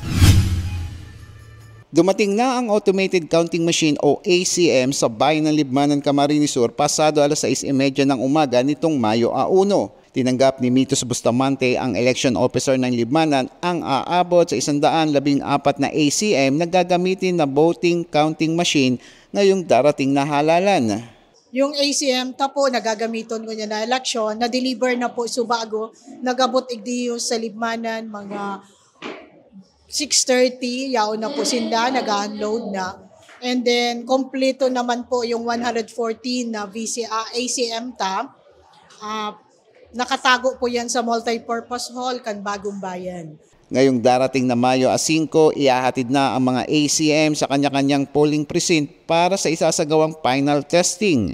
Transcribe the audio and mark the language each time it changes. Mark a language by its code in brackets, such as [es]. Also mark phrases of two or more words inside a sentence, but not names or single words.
[tl] Dumating na ang [en] automated counting machine [tl] o ACM sa bayan ng Libmanan, Camarines Sur pasado alas 6:30 ng umaga nitong Mayo 1. Tinanggap ni Mitos Bustamante, ang [en] election officer [tl] ng Libmanan, ang aabot sa 114 na ACM na gagamitin na [en] voting counting machine [tl] ngayong darating na halalan. [bik] Yung ACM ta po nagagamiton ko niya na election, na-deliver na po subago, nagabot igdiyo sa Libmanan mga 6:30, yaon na po sinda, nag-unload na. [en] And then, [tl] kompleto naman po yung 114 na ACM ta. [bik] Nakatago po yan sa multipurpose hall kan Bagong Bayan. [tl] Ngayong darating na Mayo 5, ihahatid na ang mga ACM sa kanya-kanyang [en] polling precinct [tl] para sa isasagawang [en] final testing.